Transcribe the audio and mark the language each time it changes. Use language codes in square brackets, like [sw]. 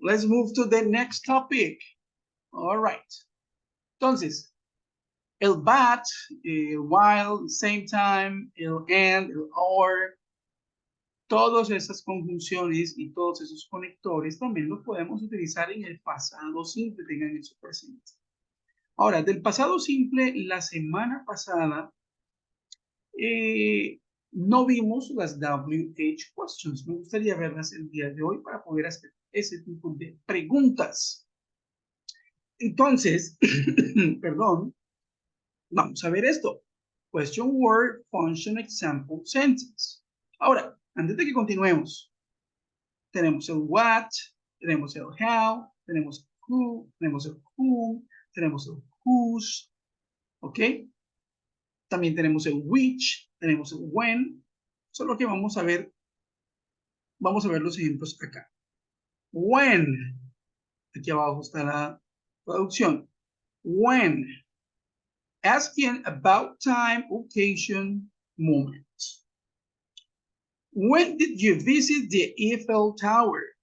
[en] Let's move to the next topic. All right. [es] Entonces, el but, el while, same time, el and, el or, todas esas conjunciones y todos esos conectores también los podemos utilizar en el pasado simple, tengan eso presente. Ahora, del pasado simple, la semana pasada no vimos las WH questions. Me gustaría verlas el día de hoy para poder hacer ese tipo de preguntas. Entonces, perdón, vamos a ver esto. [en] Question word, function, example, sentence. [es] Ahora, antes de que continuemos, tenemos el what, tenemos el how, tenemos el who, tenemos el whom, tenemos el whose, ¿ok? También tenemos el which, tenemos el when. Solo que vamos a ver los ejemplos acá. When, aquí abajo está la traducción. [en] When, asking about time, occasion, moment. When did you visit the Eiffel Tower?